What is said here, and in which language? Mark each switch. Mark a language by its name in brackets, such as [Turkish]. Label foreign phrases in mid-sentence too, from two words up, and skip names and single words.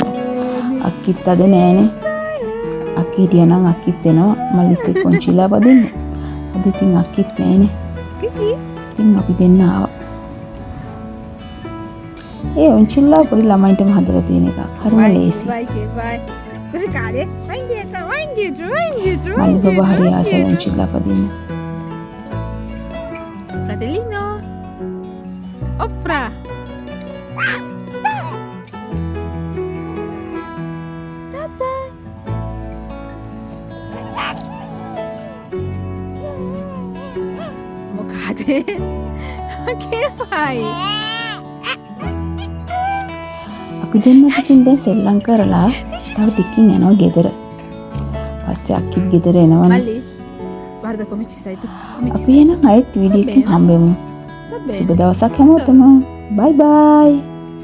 [Sinhala] අක්කිත් අද නෑනේ. අක්කි හිටියනම් අක්කිත් එනවා මල්ලිත් එක්ක ඔන්චිල්ලා පදින්න. අද ඉතින් අක්කිත් නෑනේ. ඉතින් අපි දෙන්න ආවා. ඒ ඔන්චිල්ලා පොඩි ළමයින්ටම හදලා තියෙන එකක්. හරිම ලේසි. [Italian] Vai che vai. Così cade. Vai indietro, vai indietro, vai indietro. Vai [Sinhala] මල්ලි [Italian] indietro, [Sinhala] බබා හරි [Italian] vai [Sinhala] ආසයි [Italian] indietro. [Sinhala] ඔන්චිල්ලා පදින්න. [Italian] Fratellino. Opra. Tata. [Sinhala] මොකද? [Italian] Che fai? [Sinhala] අපි දෙන්න ඉතින් දැන් සෙල්ලම් කරලා තව ටිකකින් යනවා ගෙදර. පස්සේ අක්කිත් ගෙදර එනවනේ. [Italian] Malli. Guarda come ci sei tu. Come ci [Sinhala] අපි එනම් ආයෙත් වීඩියෝ එකකින් හම්බෙමු. [Italian] Va bene. [Sinhala] සුබ දවසක් හැමෝටම. බයි බයි.